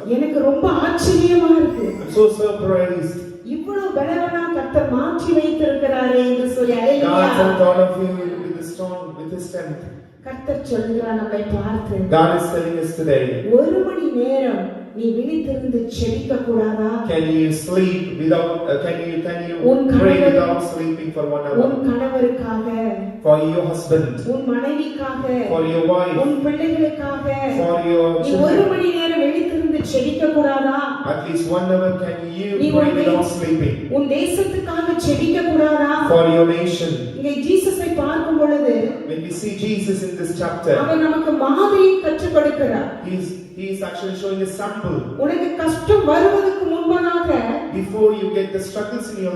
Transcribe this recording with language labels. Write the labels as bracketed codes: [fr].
[ta] எனக்கு ரொம்ப ஆச்சரியமா இருக்கு. [en] I'm so surprised. [ta] இவ்வளவு பலவனா கர்த்தர் மாற்றி வைத்திருக்கிறாரே என்று சொல்லி [en] God [ta] hallelujah. [en] sent all of you with his strength. [ta] கர்த்தர் சொல்கிறார் நம்மை பார்த்து, [en] God is telling us today, [ta] 1 மணி நேரம் நீ விழித்திருந்து ஜெபிக்க கூடாதா? [en] can you sleep without can you pray without sleeping for 1 hour? [ta] உன் கணவருக்காக, [en] For your husband, [ta] உன் மனைவிக்காக, [en] for your wife, [ta] உன் பிள்ளைகளுக்காக [en] for your [ta] நீ 1 [en] children. [ta] மணி நேரம் விழித்திருந்து ஜெபிக்க கூடாதா? [en] At least 1 hour can you [ta] நீ [en] pray without sleeping? [ta] உன் தேசத்துக்காக ஜெபிக்க கூடாதா? [en] For your nation. [ta] இங்கே ஜீசஸை பார்க்கும் பொழுது [en] When we see Jesus in this chapter, [ta] அவர் நமக்கு மாதிரியை கற்றுக் கொடுக்கிறார். [en] he is actually showing a sample. [ta] உனக்கு கஷ்டம் வருவதற்கு முன்பதாக [en] Before you get the struggles in your